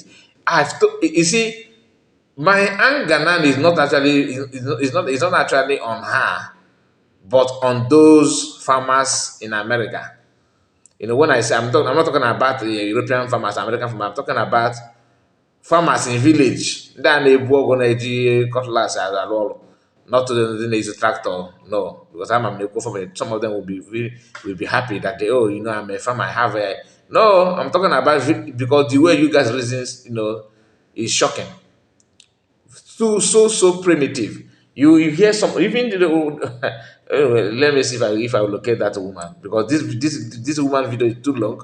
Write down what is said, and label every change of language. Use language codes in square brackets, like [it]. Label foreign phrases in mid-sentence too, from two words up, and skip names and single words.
[en] You see, my anger now is not actually is not actually on her, but on those farmers in America. You know, when I say I'm not talking about European farmers, American farmers. I'm talking about farmers in village. [ig] Ndị a na-ebu ọgụ na-eji cutlass arụ ọrụ. [en] Not to the na-eji tractor, no. Because I'm na-ekwu farmer, some of them will be happy that they, oh, you know, I'm a farmer, I have a... No, I'm talking about because the way you guys reasons, you know, is shocking. So primitive. You hear some even the anyway, let me see if I will locate that woman because this woman video is too long.